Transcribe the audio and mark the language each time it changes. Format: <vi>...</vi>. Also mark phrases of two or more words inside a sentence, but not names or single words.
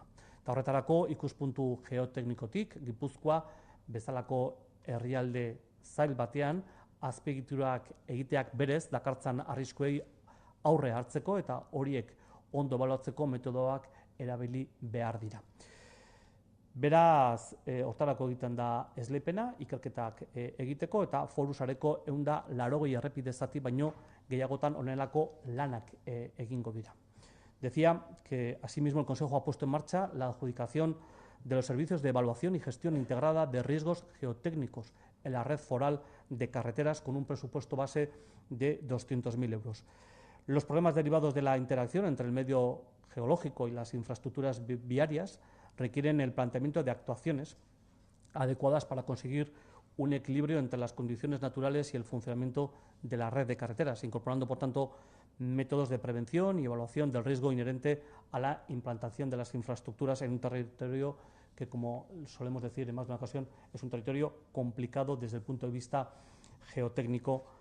<eu>Eta horretarako ikuspuntu geoteknikotik, Gipuzkoa bezalako herrialde zail batean azpiegiturak egiteak berez dakartzan arriskuei aurre hartzeko eta horiek ondo ebaluatzeko metodoak erabili behar dira. Beraz, hortarako egiten da esleipena, ikerketak egiteko, eta Foru sareko 180 errepide zati baino gehiagotan honelako lanak egingo dira.</eu> <es>Decía que asimismo el Consejo ha puesto en marcha la adjudicación de los servicios de evaluación y gestión integrada de riesgos geotécnicos en la red foral de carreteras con un presupuesto base de 200.000 euros. Los problemas derivados de la interacción entre el medio geológico y las infraestructuras viarias requieren el planteamiento de actuaciones adecuadas para conseguir un equilibrio entre las condiciones naturales y el funcionamiento de la red de carreteras, incorporando, por tanto, métodos de prevención y evaluación del riesgo inherente a la implantación de las infraestructuras en un territorio que, como solemos decir en más de una ocasión, es un territorio complicado desde el punto de vista geotécnico.</es>